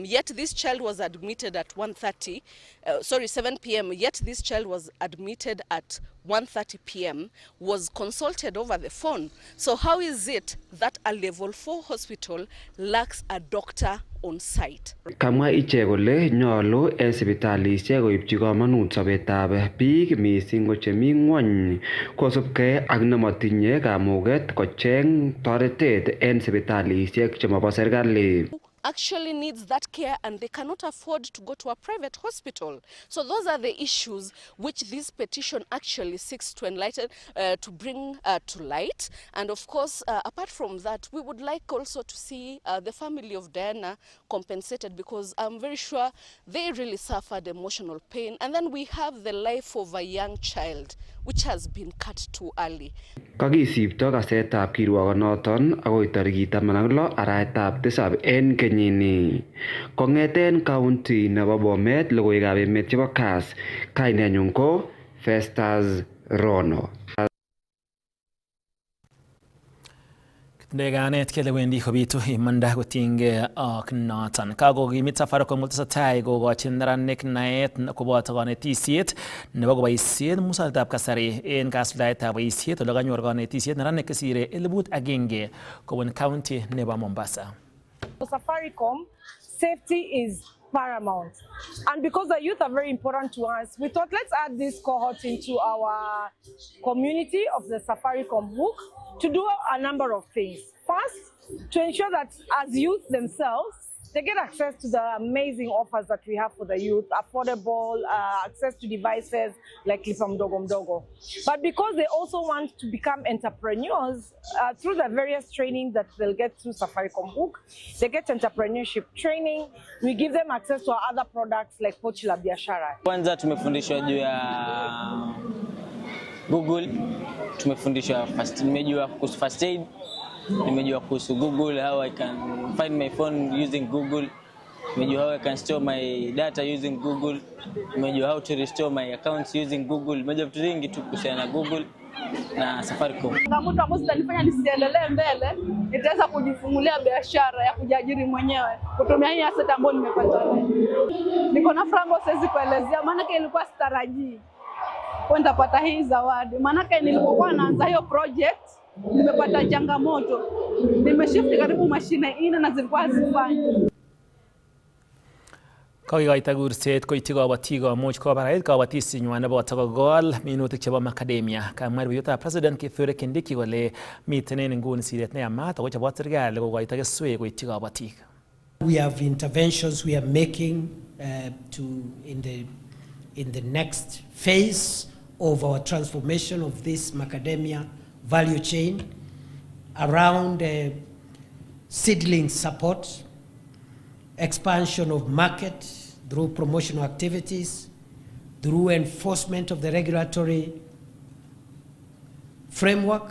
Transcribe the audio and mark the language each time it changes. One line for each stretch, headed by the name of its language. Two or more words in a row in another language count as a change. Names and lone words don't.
English: yet this child was admitted at 7 p.m. yet this child was admitted at 1:30 p.m. was consulted over the phone. So how is it that a level 4 hospital lacks a doctor on site?
Kalenjin: Kamwa ichek kole nyolu en sipitalisiek koipchi komonut sobetab biik mising ko chemi ng'wony kosubkei ak nemotinye kamuget kocheng toretet en sipitalisiek chemobo serikali.
English: Actually needs that care and they cannot afford to go to a private hospital. So those are the issues which this petition actually seeks to enlighten, to bring to light. And of course, apart from that, we would like also to see the family of Diana compensated, because I'm very sure they really suffered emotional pain. And then we have the life of a young child which has been cut too early.
Kalenjin: Kakisipto kasetab kirwokonoton akoi tarikit 16 arawetab 7 en kenyini. Kong'eten county nebo Bomet, logoiwekab emet chebo Kass, kainenyun ko Festus Rono. Ndeganet kele wendi kobitu imanda kotinygei ak noton. Kakokimit Safaricom kotesetai kokochin neranik naet koboto konetisiet nebo koboisien muswoknotetab kasari en kasuldaetab boisiet ole kanyor konetisiet neranik kesire 1,000 kobun county nebo Mombasa.
English: For Safaricom, safety is paramount. And because the youth are very important to us, we thought let's add this cohort into our community of the Safaricom hook to do a number of things. First, to ensure that as youth themselves, they get access to the amazing offers that we have for the youth, affordable access to devices like Lipa Mdogo Mdogo. But because they also want to become entrepreneurs through the various training that they'll get through Safaricom Hook, they get entrepreneurship training. We give them access to our other products like Pochi la Biashara.
Swahili: Kwanza tumefundishwa juu ya Google, tumefundishwa nimejua kuhusu
English: first aid,
Swahili: nimejua kuhusu Google,
English: how I can find my phone using Google,
Swahili: nimejua
English: how I can store my data using Google,
Swahili: nimejua
English: how to restore my accounts using Google,
Swahili: nimejua vitu vingi tu kuhusiana na Google na Safaricom. Changamoto ambazo zitanifanya nisiendelee mbele, nitaweza kujifungulia biashara ya kujiajiri mwenyewe kutumia hii asset ambayo nimepata leo. Niko na frango siwezi kuelezea, maana ilikuwa sitarajii kwenda pata hii zawadi. Maana nilipokuwa naanza hiyo project nimepata changamoto. Nimeshift karibu mashine 4 na zilikuwa hazifanyi.
Kalenjin: Kakikoito kurset koityi kabatik komuch kobarait kabatisienywan nebo kogol minutik chebo macadamia. Kamwa rubeiwotab President Kithure Kindiki kole miten en nguni siret neyamat ako chobot serikali kokoito keswek koityi kabatik.
English: We have interventions we are making in the next phase of our transformation of this macadamia value chain around seedling support, expansion of market through promotional activities, through enforcement of the regulatory framework.